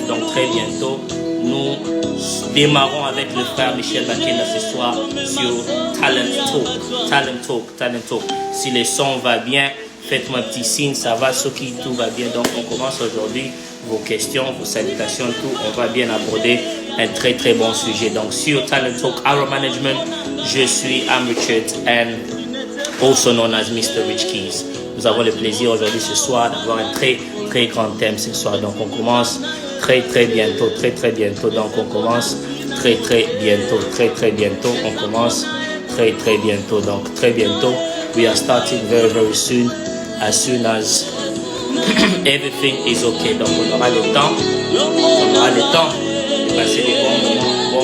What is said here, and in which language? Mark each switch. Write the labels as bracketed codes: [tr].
[fr] Donc, très bientôt, nous démarrons avec le frère Michel Bakenda ce soir sur Talent Talk. Si le son va bien, faites-moi un petit signe, ça va, ce qui tout va bien. Donc, on commence aujourd'hui. Vos questions, vos salutations, tout, on va bien aborder un très bon sujet. Donc, sur Talent Talk, Arrow Management, je suis Am Richard [en] and also known as Mr. [fr] Rich Keys. Nous avons le plaisir aujourd'hui ce soir d'avoir un très grand thème ce soir. Donc, on commence très bientôt. Donc, on commence très bientôt. On commence très bientôt. Donc, très bientôt. [en] We are starting very soon. As soon as everything is okay. [fr] Donc, on aura le temps de passer des bons moments.